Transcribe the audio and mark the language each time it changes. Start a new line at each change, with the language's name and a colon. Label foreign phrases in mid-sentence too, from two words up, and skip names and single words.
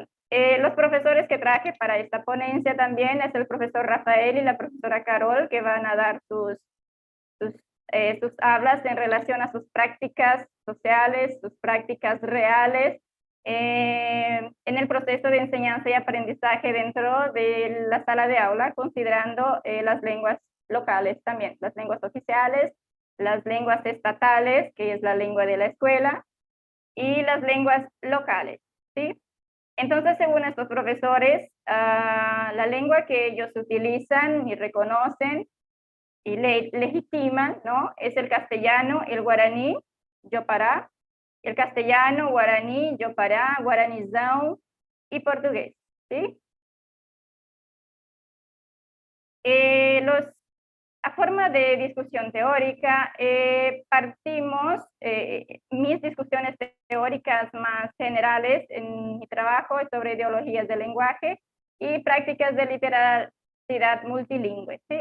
Spanish: Los profesores que traje para esta ponencia también es el profesor Rafael y la profesora Carol, que van a dar sus hablas en relación a sus prácticas sociales, sus prácticas reales, en el proceso de enseñanza y aprendizaje dentro de la sala de aula, considerando las lenguas locales también, las lenguas oficiales, las lenguas estatales, que es la lengua de la escuela, y las lenguas locales, ¿sí? Entonces, según estos profesores, la lengua que ellos utilizan y reconocen y legitiman, ¿no? Es el castellano, el guaraní, Yopará, el castellano, guaraní, Yopará, guaranizão y portugués, ¿sí? A forma de discusión teórica, partimos, mis discusiones teóricas más generales en mi trabajo es sobre ideologías del lenguaje y prácticas de literacidad multilingüe, ¿sí?